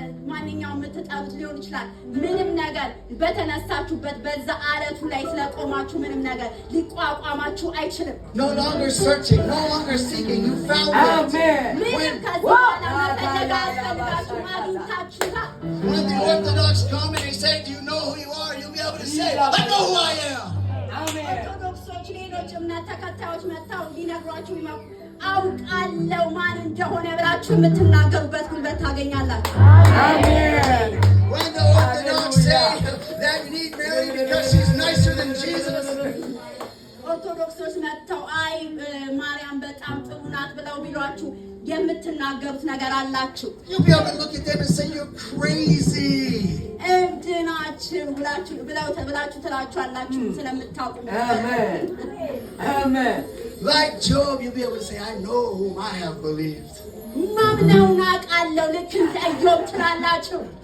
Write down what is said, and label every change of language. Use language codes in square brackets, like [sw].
[am] ማንኛውም የምትጠሩት ሊሆን ይችላል። ምንም ነገር በተነሳችሁበት በዛ አለቱ ላይ ስለቆማችሁ ምንም ነገር ሊቋቋማችሁ አይችልም። [en] No longer searching, no longer seeking, you found it. Amen. [am] ምንም ከዚህ በኋላ መፈለግ አያስፈልጋችሁም፣ አግኝታችሁታል። [en] When the Orthodox come and they say, do you know who you are? You'll be able to say, I know who I am. [am] ኦርቶዶክሶች ሌሎች እምነት ተከታዮች መጥተው ሊነግሯችሁ አውቃለሁ ማን እንደሆነ ብላችሁ የምትናገሩበት ጉልበት ታገኛላችሁ። [en] Amen. When the Orthodox say that you need Mary because she's nicer than Jesus, [am] ኦርቶዶክሶች መጥተው አይ ማርያም በጣም ጥሩ ናት ብለው ቢሏችሁ የምትናገሩት ነገር አላችሁ። [en] you'll be able to look at them and say you're crazy. [am] እብድ ናችሁ ብላችሁ ትላችኋላችሁ ስለምታውቁ። [en] Amen. Amen. Like Job, you'll be able to say, I know whom I have believed. [am] ማምነውን አውቃለሁ ልክ እንደ ኢዮብ ትላላችሁ።